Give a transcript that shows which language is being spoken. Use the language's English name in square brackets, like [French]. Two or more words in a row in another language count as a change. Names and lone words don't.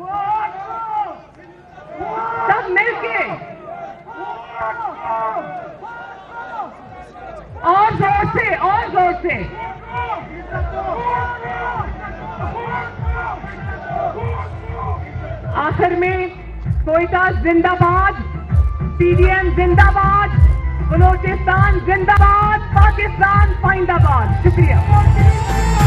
[Urdu] سب مل کے اور زور سے, اور زور سے. آخر میں کوئٹہ زندہ باد, پی ڈی ایم زندہ باد, بلوچستان زندہ باد, پاکستان پائندہ باد. شکریہ.